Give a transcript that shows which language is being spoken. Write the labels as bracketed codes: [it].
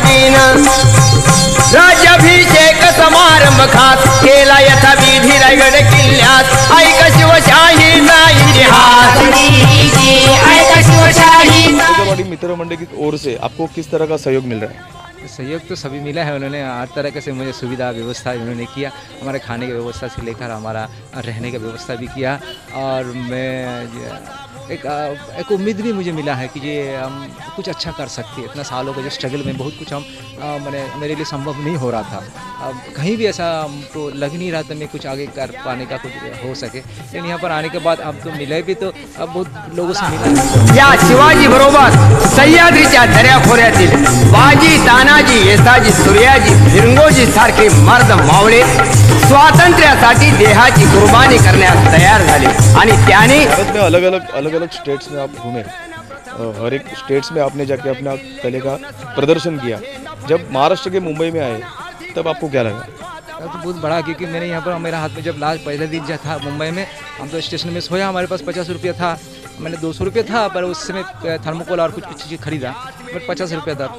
[mr] राज्याभिषेक समारंभ खास केला यथा विधी रायगड किल्ल्यात ऐक शिवशाहीचा इतिहास। [hi] राजवाड़ी मित्र मंडल की ओर से आपको किस तरह का सहयोग मिल रहा है? सहयोग तो सभी मिला है, उन्होंने हर तरह से मुझे सुविधा व्यवस्था उन्होंने किया, हमारे खाने की व्यवस्था से लेकर हमारा रहने की व्यवस्था भी किया। और मैं एक उम्मीद भी मुझे मिला है कि ये हम कुछ अच्छा कर सकते हैं। इतना सालों के जो स्ट्रगल में बहुत कुछ हम मेरे लिए संभव नहीं हो रहा था, अब कहीं भी ऐसा हमको लग नहीं रहा था मैं कुछ आगे कर पाने का कुछ हो सके। लेकिन यहाँ पर आने के बाद अब तो मिले भी, तो अब बहुत लोगों से मिला। [mr] या शिवाजी बरोबर सह्याद्रीच्या दऱ्याखोऱ्यातील बाजी तानाजी येसाजी सूर्याजी फिरंगोजी सारखे मर्द मावळे स्वातंत्र्यासाठी देहाची कुर्बानी करण्यास तयार झाले आणि त्याने [hi] भारत में अलग अलग स्टेट्स में आप घूमे, हर एक स्टेट्स में आपने जाके अपना कले का प्रदर्शन किया। जब महाराष्ट्र के मुंबई में आए तब आपको क्या लगा? तो बहुत बड़ा, क्योंकि मैंने यहाँ पर मेरे हाथ में जब लास्ट पहले दिन जो था मुंबई में, हम तो स्टेशन में सोया, हमारे पास 50 रुपया था, मैंने 200 रुपया था पर उस समय थर्मोकोल और कुछ चीज़ें खरीदा, बट 50 रुपया था।